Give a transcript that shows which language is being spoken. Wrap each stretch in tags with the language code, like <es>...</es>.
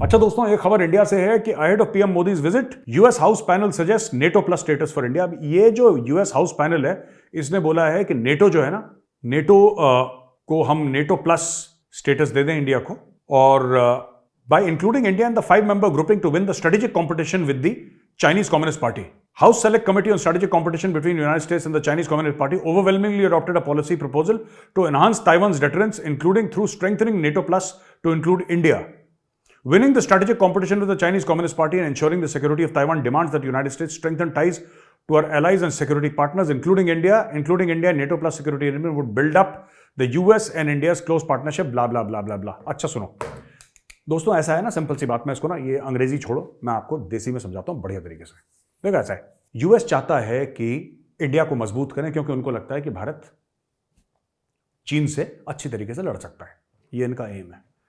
<hi>अच्छा दोस्तों, एक खबर इंडिया से है कि</hi> <en>Ahead of PM Modi's visit, US house panel suggest NATO plus status for India.</en> <hi>ये जो यूएस हाउस पैनल है, इसने बोला है कि नेटो जो है ना, नेटो को हम नेटो प्लस स्टेटस दे दें इंडिया को, और</hi> <en>by including India in the 5-member grouping to win the strategic competition with the Chinese Communist Party. House Select Committee on Strategic Competition between the United States and the Chinese Communist Party overwhelmingly adopted a policy proposal to enhance Taiwan's deterrence, including through strengthening NATO Plus to include India. Winning the strategic competition with the Chinese Communist Party and ensuring the security of Taiwan demands that the United States strengthen ties to our allies and security partners, including India. NATO Plus security agreement would build up the US and India's close partnership, blah, blah, blah, blah, blah.</en> <hi>अच्छा सुनो दोस्तों, ऐसा है ना, simple सी बात, मैं इसको ना, ये अंग्रेजी छोड़ो, मैं आपको देसी में समझाता हूं बढ़िया तरीके से। देखो ऐसा है, यूएस चाहता है कि इंडिया को मजबूत करें क्योंकि उनको लगता है कि भारत चीन से अच्छी तरीके से लड़ सकता है, ये इनका एम है।</hi>